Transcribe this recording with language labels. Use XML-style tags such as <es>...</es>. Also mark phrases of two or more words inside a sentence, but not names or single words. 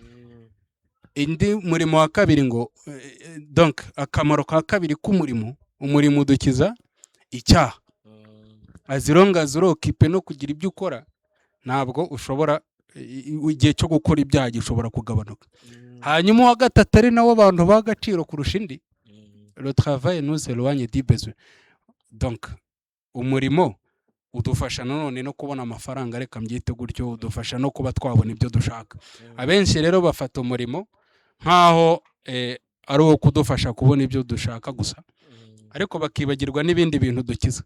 <rw>Indi murimo wa kabiri ngo donc akamaro ka kabiri k'umurimo, umurimo udukiza icyaha. Azironga zirokipe no kugira ibyo ukora, ntabwo ushobora igihe cyo gukora ibyaha gishobora kugabanuka. Hanyuma wa gatatu ari nawo abantu bagaciro kurusha indi,</rw> <fr>le travail nous éloigne du besoin.</fr> <rw>Donc umurimo udufasha nanone no kubona amafaranga, reka mbyite gutyo, udufasha no kuba twabona ibyo dushaka. Abenshi rero bafata umurimo nkaho ari uwo kudufasha kubona ibyo dushaka gusa, ariko bakibagirwa n'ibindi bintu dukiza.</rw>